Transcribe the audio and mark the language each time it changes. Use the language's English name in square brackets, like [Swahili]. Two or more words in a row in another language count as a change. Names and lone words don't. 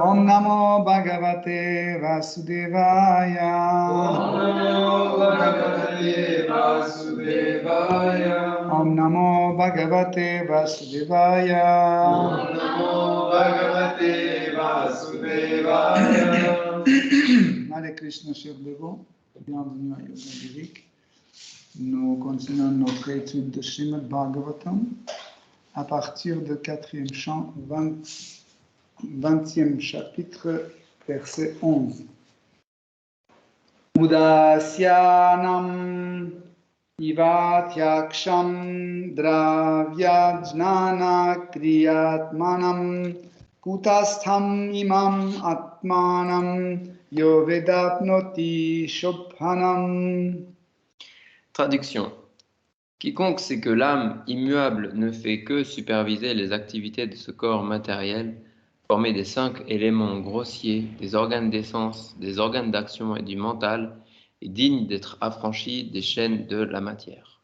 [Sanskrit] ॐ नमो भगवते वासुदेवाय. ॐ नमो भगवते वासुदेवाय. ॐ नमो भगवते वासुदेवाय. ॐ नमो भगवते वासुदेवाय. हरे कृष्ण, [French] chers dévots, bienvenue à Yoga Lyrique. Nous continuons notre étude de Srimad Bhagavatam à partir du 4e chant, 20e chapitre, verset 11. [Sanskrit] उदासीनम् इवाध्यक्षं द्रव्यज्ञान क्रियात्मनाम् कूटस्थम् इमम् आत्मानं यो वेदाप्नोति शोभनम्. [French] Traduction. Quiconque sait que l'âme immuable ne fait que superviser les activités de ce corps matériel, formé des 5 éléments grossiers, des organes d'essence, des organes d'action et du mental, est digne d'être affranchi des chaînes de la matière.